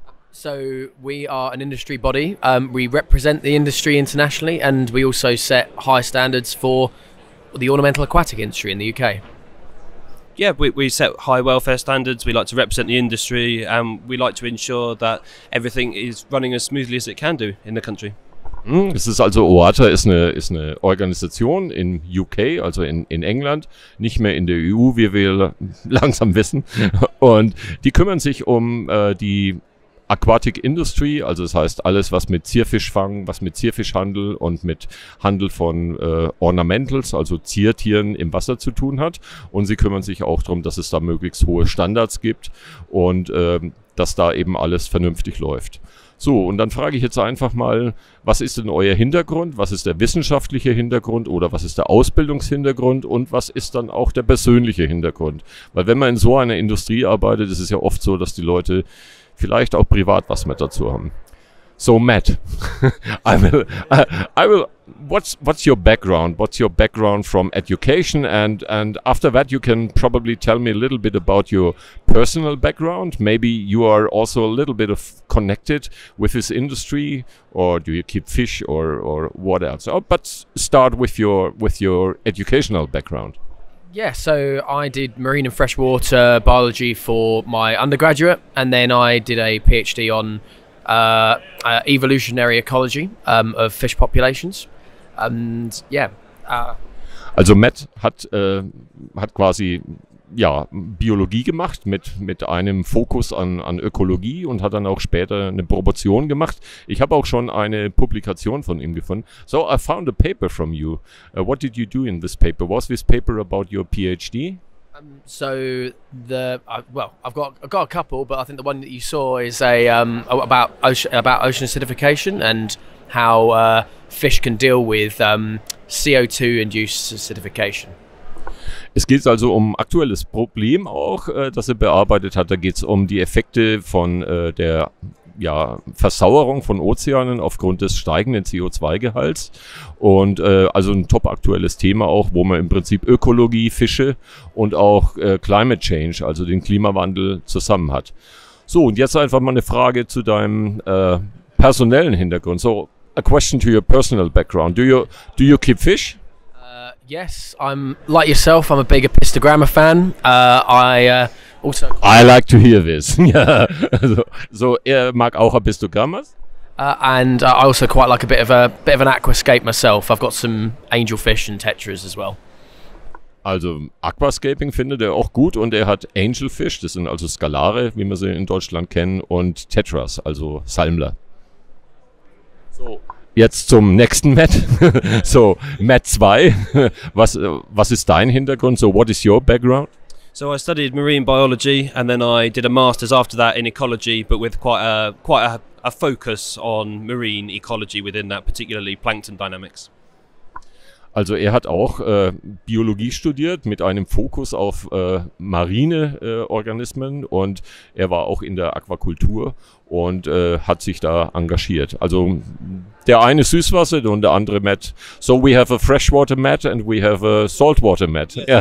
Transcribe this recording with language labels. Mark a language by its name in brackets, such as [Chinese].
[English] So we are an industry body. We represent the industry internationally, and we also set high standards for the ornamental aquatic industry in the UK. Yeah, we set high welfare standards. We like to represent the industry, and we like to ensure that everything is running as smoothly as it can do in the country. [German] Es ist also OATA ist eine Organisation in UK, also in England, nicht mehr in der EU, wie wir langsam wissen. Und die kümmern sich um die Aquatic Industry, also das heißt alles, was mit Zierfischfang, was mit Zierfischhandel und mit Handel von Ornamentals, also Ziertieren im Wasser zu tun hat. Und sie kümmern sich auch darum, dass es da möglichst hohe Standards gibt und dass da eben alles vernünftig läuft. So, und dann frage ich jetzt einfach mal, was ist denn euer Hintergrund? Was ist der wissenschaftliche Hintergrund oder was ist der Ausbildungshintergrund und was ist dann auch der persönliche Hintergrund? Weil wenn man in so einer Industrie arbeitet, ist es ja oft so, dass die Leute vielleicht auch privat was mit dazu haben. [English] So Matt, what's your background? What's your background from education? And after that, you can probably tell me a little bit about your personal background. Maybe you are also a little bit of connected with this industry, or do you keep fish, or what else? Oh, but start with your educational background. Yeah, so I did marine and freshwater biology for my undergraduate, and then I did a PhD on evolutionary ecology of fish populations. And yeah. [German] Also Matt hat quasi Biologie gemacht mit einem Fokus an Ökologie und hat dann auch später eine Promotion gemacht. Ich habe auch schon eine Publikation von ihm gefunden. [English] So I found a paper from you. What did you do in this paper? Was this paper about your PhD? I've got a couple, but I think the one that you saw is about ocean acidification and how fish can deal with CO2-induced acidification. [German] Es geht also um ein aktuelles Problem auch, das er bearbeitet hat. Da geht es um die Effekte von der Versauerung von Ozeanen aufgrund des steigenden CO2-Gehalts. Und also ein top aktuelles Thema auch, wo man im Prinzip Ökologie, Fische und auch Climate Change, also den Klimawandel zusammen hat. So, und jetzt einfach mal eine Frage zu deinem personellen Hintergrund. [English] So, a question to your personal background. Do you keep fish? Yes, I'm like yourself. I'm a big epistogrammer fan. I like to hear this. [German] So er mag auch Epistogrammas. [English] And I also quite like a bit of an aquascape myself. I've got some angelfish and tetras as well. [German] Also Aquascaping findet er auch gut und er hat Angelfish, das sind also Skalare, wie wir sie in Deutschland kennen, und Tetras, also Salmler. So. Jetzt zum nächsten Matt. So, Matt 2. Was ist dein Hintergrund? [English] So, what is your background? So I studied marine biology, and then I did a master's after that in ecology, but with quite a focus on marine ecology within that, particularly plankton dynamics. [German] Also er hat auch Biologie studiert mit einem Fokus auf marine Organismen und er war auch in der Aquakultur und hat sich da engagiert. Also der eine Süßwasser und der andere Matt. [English] So we have a freshwater Matt and we have a saltwater Matt.